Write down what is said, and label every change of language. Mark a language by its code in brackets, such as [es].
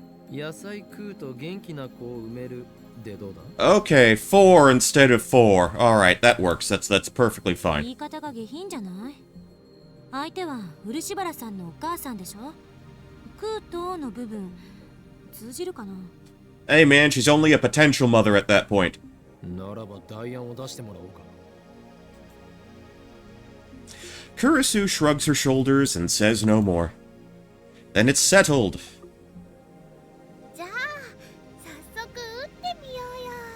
[ja] 野菜食うと元気な子を産めるでどうだ？ [en] Okay, 4 instead of 4. Alright, that works. That's perfectly [ja] 言 [en] fine. [ja] い方が下品じゃない？相手は漆原さんのお母さんでしょ？食うとの部分通じるかな？ [en] Hey man, she's only a potential mother at that point. [ja] ならば代案を出してもらおうか。 [en] Kurisu shrugs her shoulders and says no more. Then it's settled. [ja] じゃあ早速打ってみようよ。